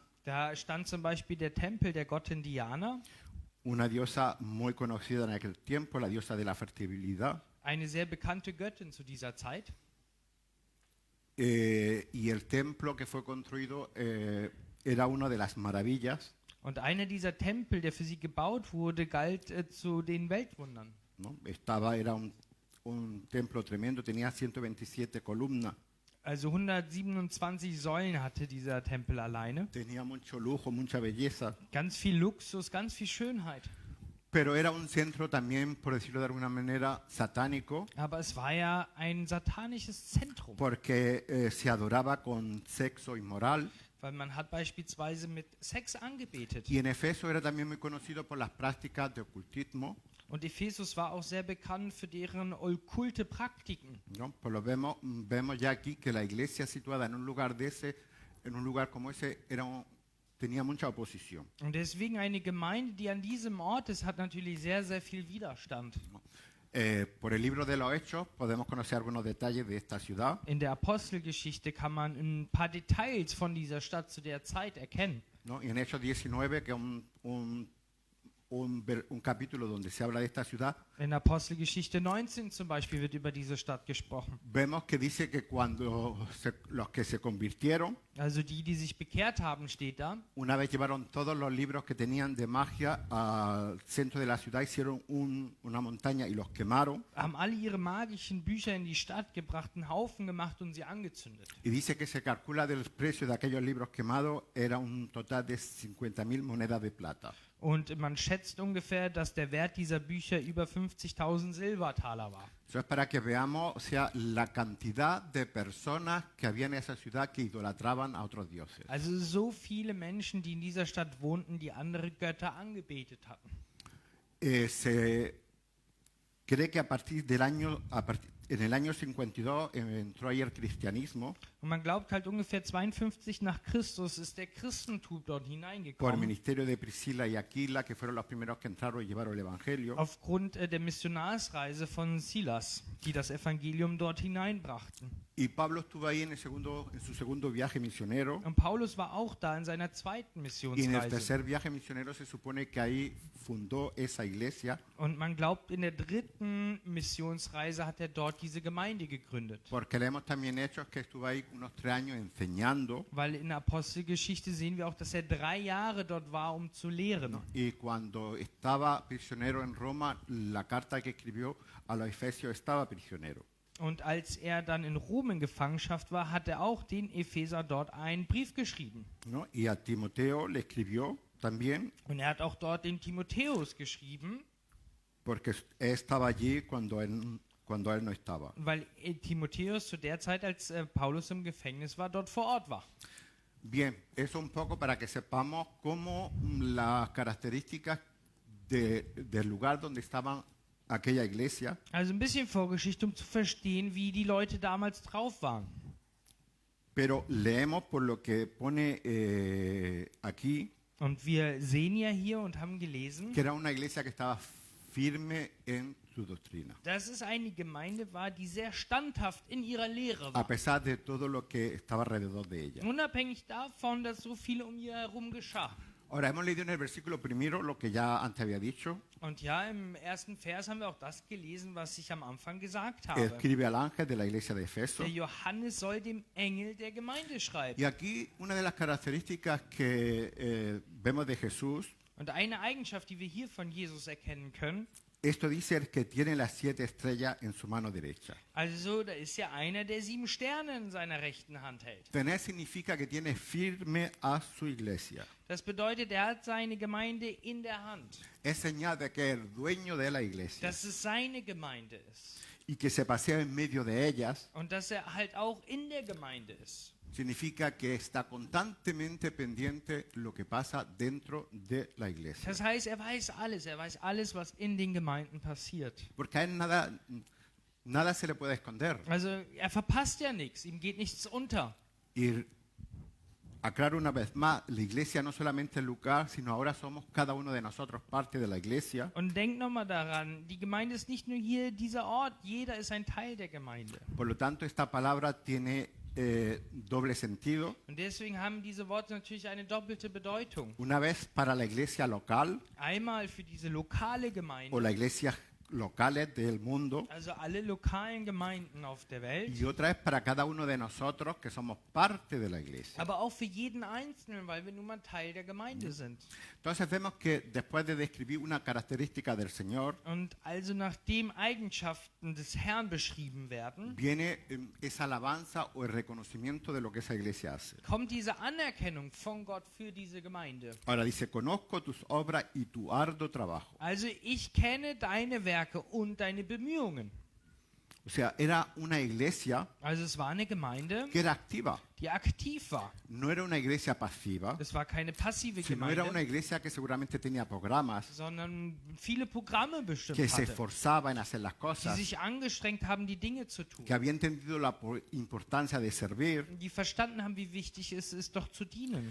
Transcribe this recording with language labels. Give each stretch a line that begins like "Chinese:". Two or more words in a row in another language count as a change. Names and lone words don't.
German: Da stand zum Beispiel der Tempel der Gottin Diana,
Spanish: una diosa muy conocida en aquel tiempo, la diosa de la fertilidad.
German: eine sehr bekannte Göttin zu dieser Zeit.
Spanish: Y el templo que fue construido era una de las maravillas,
German: Und einer dieser Tempel, der für sie gebaut wurde, galt zu den Weltwundern.
Spanish: ¿no? Era un templo tremendo, tenía 127 columnas,
German: Also 127 Säulen hatte dieser Tempel alleine.
Spanish: tenía mucho lujo, mucha belleza,
German: Ganz viel Luxus, ganz viel Schönheit.
Spanish: pero era un centro también, por decirlo de alguna manera, satánico,
German: Aber es war ja ein satanisches Zentrum,
Spanish: porque se adoraba con sexo inmoral.
German: weil man hat beispielsweise mit Sex angebetet.
Spanish: Y en Efeso era también muy conocido por las prácticas de ocultismo,
German: Und Ephesus war auch sehr bekannt für deren okkulte Praktiken.
Spanish: ¿no? Pues vemos ya aquí que la iglesia situada en un lugar en un lugar como ese, tenía mucha oposición.
German: Und deswegen eine Gemeinde, die an diesem Ort ist, hat natürlich sehr, sehr viel Widerstand.
Spanish: Por el libro de los Hechos podemos conocer algunos detalles de esta ciudad.
German: In der Apostelgeschichte kann man ein paar Details von dieser Stadt zu der Zeit erkennen.
Spanish: ¿No? Y en Hechos 19, que es un capítulo donde se habla de esta ciudad,
German: In Apostelgeschichte 19 zum Beispiel wird über diese Stadt gesprochen.
Spanish: vemos que dice que cuando los que se convirtieron,
German: Also die sich bekehrt haben, steht da.
Spanish: una vez llevaron todos los libros que tenían de magia al centro de la ciudad, hicieron una montaña y los quemaron.
German: Haben alle ihre magischen Bücher in die Stadt gebracht, einen Haufen gemacht und sie angezündet.
Spanish: Y dice que se calcula del precio de aquellos libros quemados era un total de 50.000 monedas de plata.
German: Und man schätzt ungefähr, dass der Wert dieser Bücher über 50.000 Silbertaler war.
Spanish: Eso es para que veamos, o sea, la cantidad de personas que había en esa ciudad que idolatraban a otros dioses.
German: Also so viele Menschen, die in dieser Stadt wohnten, die andere Götter angebetet hatten.
Spanish: Se cree que a partir en el año 52 entró ahí el cristianismo
German: Und man glaubt halt ungefähr 52 nach Christus ist der Christentum dort
Spanish: por el
German: hineingekommen.
Spanish: ministerio de Priscila y Aquila, que fueron los primeros que entraron y llevaron el evangelio.
German: Aufgrund der Missionarsreise von Silas, die das Evangelium dort hineinbrachten.
Spanish: Y Pablo estuvo ahí en su segundo viaje misionero.
German: Und Paulus war auch da in seiner zweiten
Spanish: Y en el
German: Missionsreise.
Spanish: tercer viaje misionero se supone que ahí fundó esa iglesia,
German: Und man glaubt, in der dritten Missionsreise hat er dort diese Gemeinde gegründet.
Spanish: porque leemos también hechos que estuvo ahí unos 3 años enseñando.
German: Weil in der Apostelgeschichte sehen wir auch, dass er 3 Jahre dort war, um zu lehren.
Spanish: Y cuando estaba prisionero en Roma, la carta que escribió a los efesios estaba prisionero.
German: Und als er dann in Rom in Gefangenschaft war, hat er auch den Epheser dort einen Brief geschrieben.
Spanish: ¿No? Y a Timoteo le escribió también,
German: Und er hat auch dort den Timotheus geschrieben,
Spanish: porque él estaba allí cuando él no estaba.
German: weil Timotheus zu der Zeit, als Paulus im Gefängnis war, dort vor Ort war.
Spanish: Bien, eso un poco para que sepamos cómo las características del lugar donde estaban aquella iglesia.
German: Also ein bisschen Vorgeschichte, um zu verstehen, wie die Leute damals drauf waren.
Spanish: Pero leemos por lo que pone aquí,
German: Und wir sehen ja hier und haben gelesen,
Spanish: que era una iglesia que estaba firme en su doctrina,
German: dass es eine Gemeinde war, die sehr standhaft in ihrer Lehre
Spanish: a
German: war.
Spanish: pesar de todo lo que estaba alrededor de ella.
German: Unabhängig davon, dass so viel um ihr herum geschah.
Spanish: Ahora, hemos leído en el versículo primero lo que ya antes había dicho.
German: Und ja, im ersten Vers haben wir auch das gelesen, was ich am Anfang gesagt habe.
Spanish: Escribe al ángel de la iglesia de Efeso.
German: Der Johannes soll dem Engel der Gemeinde schreiben.
Spanish: Y aquí una de las características que vemos de Jesús,
German: Und eine Eigenschaft, die wir hier von Jesus erkennen können,
Spanish: esto dice el que tiene las 7 estrellas en su mano derecha.
German: also da ist ja einer, der 7 Sterne in seiner rechten Hand hält.
Spanish: Tener significa que tiene firme a su iglesia.
German: Das bedeutet, er hat seine Gemeinde in der Hand.
Spanish: Es señal de que es el dueño de la iglesia
German: Dass es seine Gemeinde ist.
Spanish: y que se pasea en medio de ellas.
German: Und dass er halt auch in der Gemeinde ist.
Spanish: Significa que está constantemente pendiente lo que pasa dentro de la iglesia.
German: Das heißt, er weiß alles, was in den Gemeinden passiert.
Spanish: Porque a él nada, Nada se le puede esconder.
German: Also er verpasst ja nichts, ihm geht nichts unter.
Spanish: Y aclaro una vez más, la iglesia no solamente es lugar, sino ahora somos cada uno de nosotros parte de la iglesia.
German: Und denkt nochmal daran, die Gemeinde ist nicht nur hier dieser Ort, jeder ist ein Teil der Gemeinde.
Spanish: Por lo tanto, esta palabra tiene doble sentido.
German: Und deswegen haben diese Worte natürlich eine doppelte Bedeutung.
Spanish: Una vez para la iglesia local
German: Einmal für diese lokale
Spanish: o
German: Gemeinde,
Spanish: la iglesia locales del mundo
German: also alle lokalen Gemeinden auf der Welt,
Spanish: y otra vez para cada uno de nosotros que somos parte de la iglesia.
German: aber auch für jeden Einzelnen, weil wir nun mal Teil der Gemeinde sind.
Spanish: Entonces vemos que después de describir una característica del Señor,
German: Und also nachdem Eigenschaften des Herrn beschrieben werden,
Spanish: viene esa alabanza o el reconocimiento de lo que esa iglesia hace.
German: kommt diese Anerkennung von Gott für diese Gemeinde.
Spanish: Ahora dice, conozco tus obras y tu arduo trabajo.
German: Also ich kenne deine Werke und deine Bemühungen.
Spanish: O sea, era una iglesia
German: Also es war eine Gemeinde,
Spanish: que era activa.
German: die aktiv war.
Spanish: No era una iglesia pasiva,
German: Es war keine passive
Spanish: sino era una
German: Gemeinde,
Spanish: iglesia que seguramente tenía programas,
German: sondern viele Programme bestimmt
Spanish: que se
German: hatte,
Spanish: esforzaba en hacer las
German: die
Spanish: cosas,
German: sich angestrengt haben, die Dinge zu tun,
Spanish: que había entendido la importancia de servir
German: die verstanden haben, wie wichtig es ist, doch zu dienen.